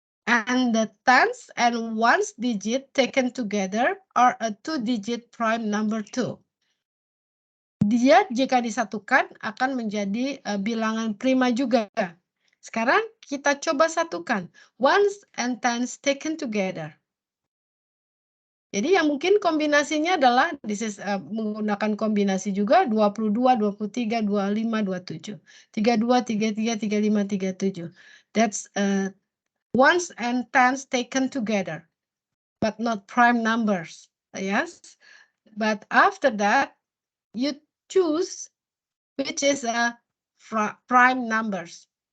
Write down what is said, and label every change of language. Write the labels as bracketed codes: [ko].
[en] And the tens and ones digit taken together are a 2-digit prime number too. [id] Dia jika disatukan akan menjadi bilangan prima juga. Sekarang kita coba satukan. [en] Ones and tens taken together. [id] Jadi yang mungkin kombinasinya adalah menggunakan kombinasi juga 22, 23, 25, 27. 32, 33, 35, 37. [en] That's ones and tens taken together, but not prime numbers. Yes, but after that, you choose which is a prime numbers.